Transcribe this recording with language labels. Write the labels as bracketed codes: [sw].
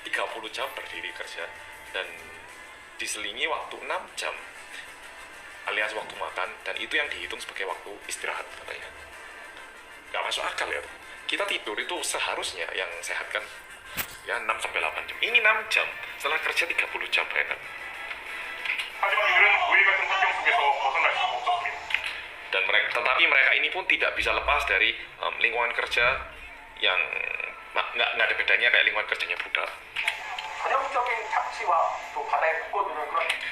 [id] 30 jam berdiri kerja dan diselingi waktu 6 jam alias waktu makan, dan itu yang dihitung sebagai waktu istirahat katanya. Nggak masuk akal ya. Kita tidur itu seharusnya yang sehat kan ya 6-8 jam. Ini 6 jam setelah kerja 30 jam, bayangkan. [ko] 하지만 이들은 노예 같은 환경 속에서 벗어날 수 없었습니다. [id] Dan tetapi mereka ini pun tidak bisa lepas dari lingkungan kerja yang nggak ada bedanya kayak lingkungan kerjanya budak. [ko] 전형적인 착취와 또 바다에 묶어두는 그런